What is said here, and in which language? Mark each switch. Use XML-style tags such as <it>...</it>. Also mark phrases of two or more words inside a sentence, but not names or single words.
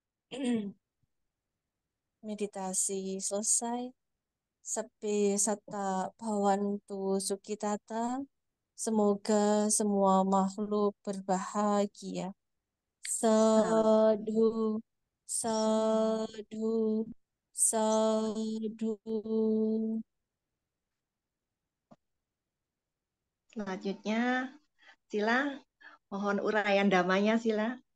<id>Meditasi selesai.</id> <pi>Sepi sata bhawantu sukitata.</pi> <id>Semoga semua makhluk berbahagia.</id> <pi>Sadhu, sadhu, sadhu.</pi> <id>Selanjutnya, Sila, mohon uraian damanya, Sila.</id>